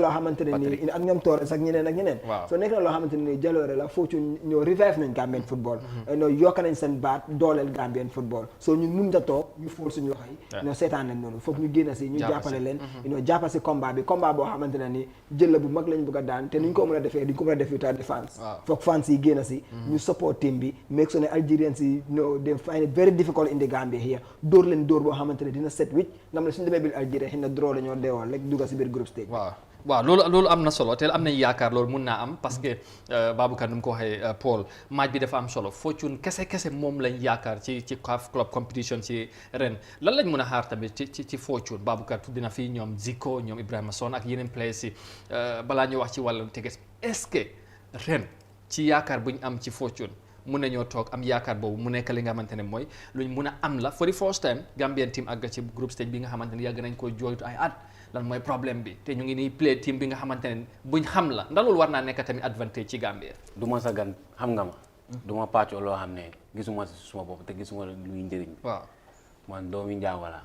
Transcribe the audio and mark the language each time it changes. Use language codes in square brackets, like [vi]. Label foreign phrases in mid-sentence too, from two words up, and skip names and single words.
[wo] loo xamante ne nii ak ñoom Torres ak ñeneen soo nekk na loo xamante ne nii jaloore la Fortune ñoo revive nañ [en] Gambian football [wo] yokk nañ seen baat dooleel [en] Gambian football [wo] soo ñun mun nga toog ñu fóol suñu loxo yi ñoo seetaan nañ noonu foog ñu génn si ñu jàppale leen jàppal si combat boo xamante ne nii jël la bu mag lañ bëgg a daan te nuñ ko mën a defee duñ ko mën a def [en] without the fans [wo] foog fans yi génn si ñu [en] support team [wo] bi [en] make sure [wo] ne Algerians yi [en] they find it very difficult in the Gambia here dóor [wo] leen dóor boo xamante ne dina set wicc nga xam ne suñu demee biir Algeria xëy na draw la ñoo deewoon rek dugga si biir group stage waaw loolu am na solo te am nañ yaakaar loolu mun naa am [fr] parce que [wo] Baboucarr nu mu ko waxee Paul match bi dafa am solo Fortune kese moom lañ yaakaar ci [en] CAF club [wo] competition ci ren lan lañ mën a xaar tamit ci Fortune Baboucarr tudd na fii ñoom Zico ñoom Ibrahima Son ak yeneen players yi balaa ñu wax ci wàllum teges [fr] est-ce que [wo] ren ci yaakaar bu ñu am ci Fortune mun nañoo toog am yaakaar boobu mu nekk li nga xamante ne mooy luñ mun a am la [en] for the first time Gambian team [wo] àgg ci group stage bi nga xamante ne yàgg nañ ko jooytu ay at lan mooy problème bi te ñu ngi nii [en] play team [wo] bi nga xamante ne buñ xam la ndax loolu war naa nekk tamit advantage ci Gambia. du ma sa gan xam nga ma. du ma pàccoo loo xam ne gisuma si suma bopp te gisuma luy njëriñ. waaw man doomi njaago la.